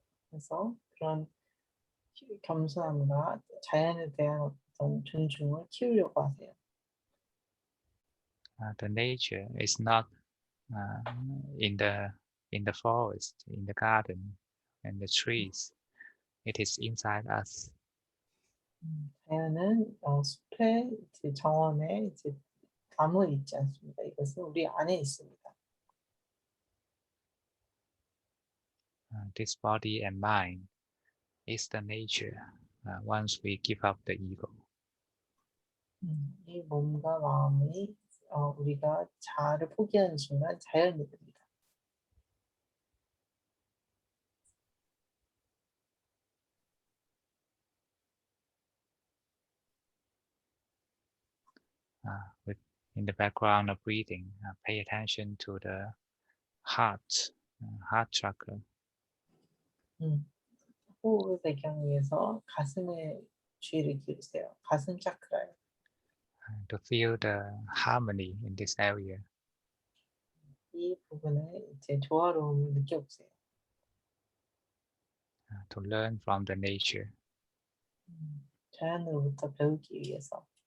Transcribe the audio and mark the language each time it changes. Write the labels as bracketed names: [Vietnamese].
[Korean] 그래서 그런 겸손함과 자연에 대한 어떤 존중을 키우려고 하세요. [English] The nature is not uh, in the forest, in the garden, and the trees. It is inside us. [Korean] 자연은 숲에 이제 정원에 이제 나무에 있지 않습니다. 이것은 우리 안에 있습니다. [English] This body and mind is the nature. Once we give up the ego. [Korean] 이 몸과 마음이 우리가 자아를 포기하는 순간 자연이 됩니다. [English] In the background of breathing, pay attention to the heart chakra. [Korean] 호흡을 배경 위해서 가슴에 주의를 기울이세요. 가슴 차크라요. [English] To feel the harmony in this area. [Korean] 이 부분에 이제 조화로움을 느껴보세요. [English] To learn from the nature. [Korean] 자연으로부터 배우기 위해서.